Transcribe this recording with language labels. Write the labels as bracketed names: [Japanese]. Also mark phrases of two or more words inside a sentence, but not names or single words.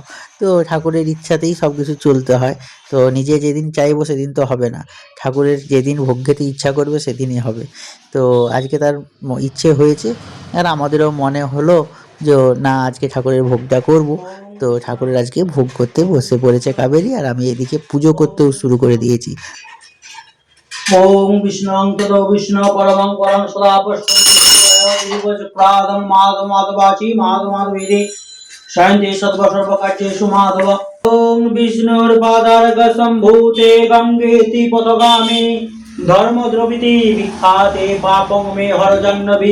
[Bangla] তো ঠাকুরের ইচ্ছাতেই সব কিছু চলতে হয়। তো নিজে যেদিন চাইবো সেদিন তো হবে না। ঠাকুরের যেদিন ভোগ খেতে ইচ্ছা করবে সেদিনই হবে। তো আজকে তার ইচ্ছে হয়েছে। আর আমাদেরও মনে হলো যে না, আজকে ঠাকুরের ভোগটা করব। তো ঠাকুরের আজকে ভোগ করতে বসে পড়েছে কাবেরী, আর আমি এদিকে পুজো করতেও শুরু করে দিয়েছি। [Sanskrit] ओम विष्णुं ततो विष्णु परमं परं सदा पश्यन्ति माधवाची माधवेदे शान्ति सर्वकार्येषु माधव। ओम विष्णुर्पादारक सम्भूते गंगेति पथगामी धर्मद्रविति विख्याते पापं मे हर जन्नभि।